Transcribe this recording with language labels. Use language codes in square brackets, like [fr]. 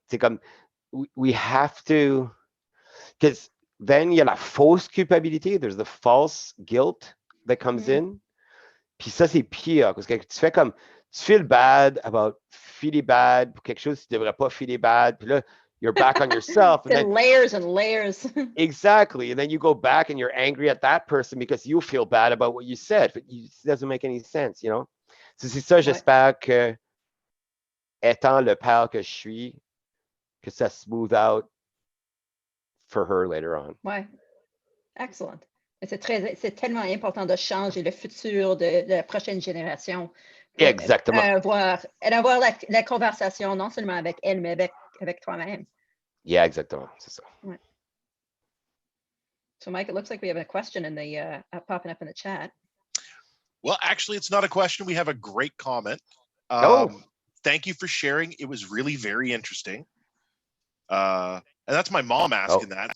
[fr] C'est comme, [en] we have to, because then [fr] il y a la fausse culpabilité, [en] there's the false guilt that comes in. [fr] Puis ça, c'est pire, parce que tu fais comme, [en] tu feel bad about feeling bad [fr] pour quelque chose que tu devrais pas feeling bad, puis là, [en] you're back on yourself. And then, layers and layers. Exactly. And then you go back and you're angry at that person because you feel bad about what you said. But it doesn't make any sense, you know? [fr] C'est ça, j'espère que, étant le père que je suis, que ça [en] smooth out for her later on. [fr] Ouais. Excellent. C'est tellement important de changer le futur de la prochaine génération. Exactement. Avoir la conversation, non seulement avec elle, mais avec toi-même. [en] Yeah, [fr] exactement. C'est ça. Ouais. [en] So, Mike, it looks like we have a question in the popping up in the chat. Well, actually, it's not a question. We have a great comment. Thank you for sharing. It was really very interesting. And that's my mom asking that.